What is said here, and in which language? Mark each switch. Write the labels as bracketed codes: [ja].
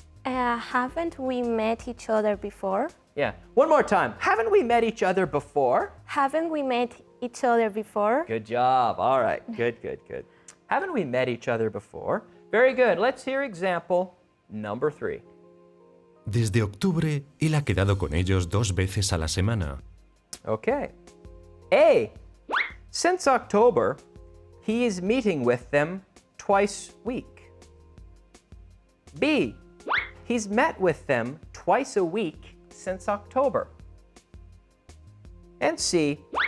[en] Haven't we met each other before? Yeah. One more time. Haven't we met each other before? Haven't we met each other before? Good job. All right. Good, good, good. Haven't we met each other before? Very good. Let's hear example number 3. [es] Desde octubre, él ha quedado con ellos 2 veces a la semana. [en] Okay. A. Since October, he is meeting with them twice a week. B. He's met with them twice a week since October. And C.